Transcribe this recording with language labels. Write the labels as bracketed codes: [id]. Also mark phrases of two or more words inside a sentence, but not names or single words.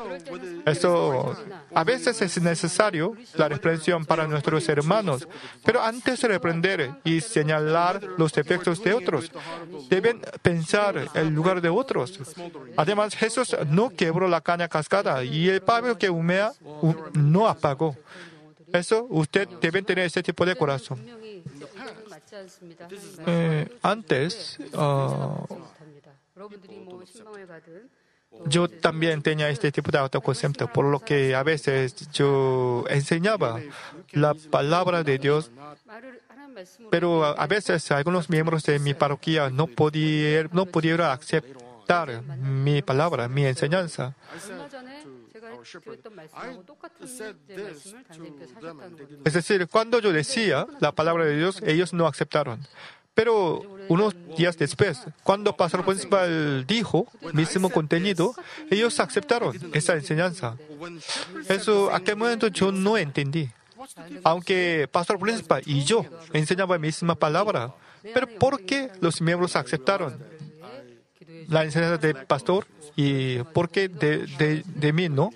[es] Eso a veces es necesario la reprensión para nuestros hermanos, pero antes de reprender y señalar los defectos de otros, deben pensar el lugar de otros. Además, Jesús no quebró la caña cascada y el pablo que humea no apagó. Eso, usted debe tener ese tipo de corazón. [ko] 분명히 이건 맞지 않습니다. [es] Antes, [ko] 여러분들이 뭐 신방을 가든 [es] yo también tenía este tipo de autoconcepto, por lo que a veces yo enseñaba la palabra de Dios, [ko] 하나님 말씀으로 [es] pero a veces algunos miembros de mi parroquia no pudieron aceptar mi palabra, mi enseñanza. [ko] 얼마 전에 제가 드렸던 말씀하고 똑같은 이제 말씀을 단장님께서 하셨다는 겁니다. [es] Es decir, cuando yo decía la palabra de Dios, ellos no aceptaron. Pero unos días después, cuando Pastor Principal dijo el mismo contenido, ellos aceptaron esa enseñanza. Eso, a aquel momento yo no entendí. Aunque Pastor Principal y yo enseñaba la misma palabra, pero ¿por qué los miembros aceptaron la enseñanza del pastor y por qué de mí no?